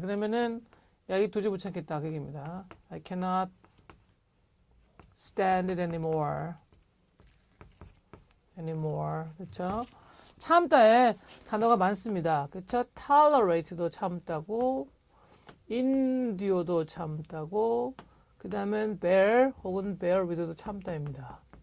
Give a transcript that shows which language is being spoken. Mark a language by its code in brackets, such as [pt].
[ko] 그러면은 야, 이 도저히 못 참겠다. 그 얘기입니다. [en] I cannot stand it anymore. [ko] 그렇죠? 참다에 단어가 많습니다. 그렇죠? tolerate도 참다고 endure도 참다고 그 다음엔 bear 혹은 bear with도 참다입니다.